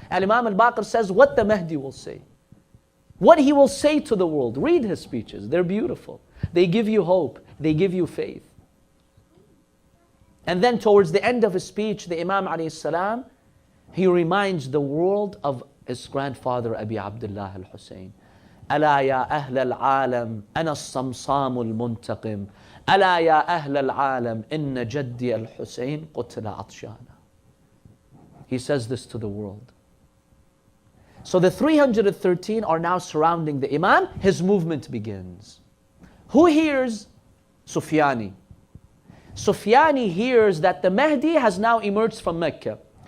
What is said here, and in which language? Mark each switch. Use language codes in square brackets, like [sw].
[en] And Imam al-Baqir says what the Mehdi will say. What he will say to the world. Read his speeches. They're beautiful. They give you hope. They give you faith. And then towards the end of his speech, the Imam alayhi salam, he reminds the world of his grandfather Abi Abdullah al-Husayn. [ar] ألا يا أهل العالم أنا الصمصام المنتقم ألا يا أهل العالم إن جدي الحسين قتل عطشانا. [en] He says this to the world. So the 313 are now surrounding the Imam. His movement begins. Who hears? Sufyani. Sufyani hears that the Mehdi has now emerged from Mecca.